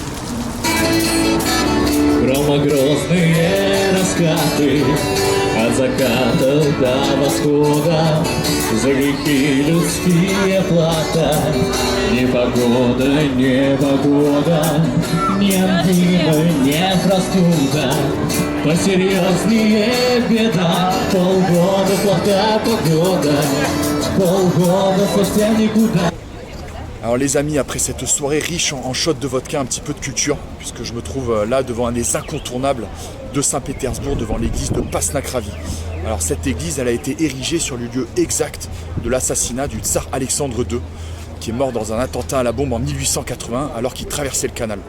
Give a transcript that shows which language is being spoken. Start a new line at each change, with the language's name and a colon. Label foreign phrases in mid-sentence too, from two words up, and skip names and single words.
Russian: Громогрозные раскаты от заката до восхода, за грехи людские плата. Непогода, непогода, не ангина, не простуда, посерьезнее беда. Полгода плохая погода, полгода спустя никуда.
French: Alors les amis, après cette soirée riche en shots de vodka, un petit peu de culture, puisque je me trouve là devant un des incontournables de Saint-Pétersbourg, devant l'église de Pasnakravi. Alors cette église, elle a été érigée sur le lieu exact de l'assassinat du tsar Alexandre II, qui est mort dans un attentat à la bombe en 1880 alors qu'il traversait le canal.